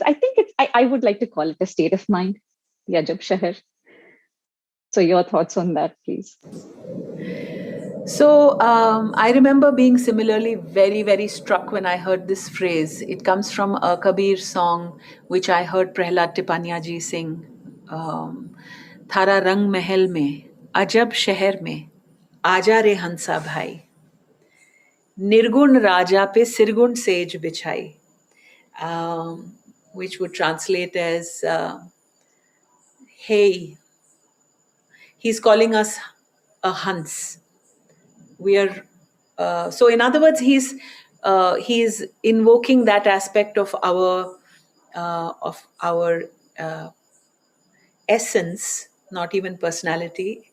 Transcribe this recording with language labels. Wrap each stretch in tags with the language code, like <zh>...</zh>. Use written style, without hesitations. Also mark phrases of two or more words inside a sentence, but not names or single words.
<en>I think I would like to call it a state of mind, the Ajab Shahar. So your thoughts on that, please. So I remember being similarly very, very struck when I heard this phrase. It comes from a Kabir song, which I heard Prahlad Tipania ji sing.</en> <hi>थारा रंग महल में, अजब शहर में, आजा रे हंसा भाई, निर्गुण राजा पे सिरगुण सेज बिछाई,</hi> <en>which would translate as, hey, he's calling us a Hans. We are, so in other words, he's invoking that aspect of our essence, not even personality.</en>